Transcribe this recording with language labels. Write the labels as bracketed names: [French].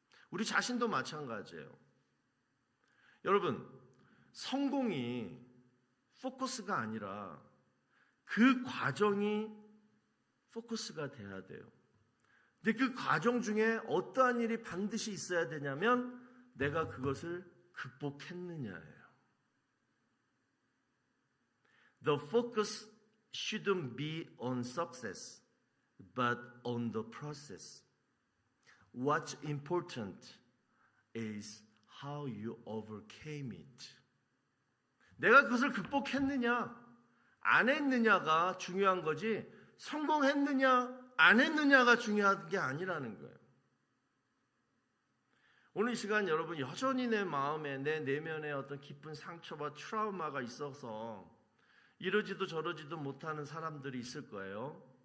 [Korean] 우리 자신도 마찬가지예요. 여러분, 성공이 포커스가 아니라 그 과정이 포커스가 돼야 돼요. 근데 그 과정 중에 어떠한 일이 반드시 있어야 되냐면 내가 그것을 극복했느냐예요. [English] The focus shouldn't be on success, but on the process. What's important is how you overcame it. [Korean] 내가 그것을 극복했느냐, 안 했느냐가 중요한 거지 성공했느냐, 안 했느냐가 중요한 게 아니라는 거예요. 오늘 이 시간 여러분 여전히 내 마음에 내 내면에 어떤 깊은 상처와 트라우마가 있어서 이러지도 저러지도 못하는 사람들이 있을 거예요.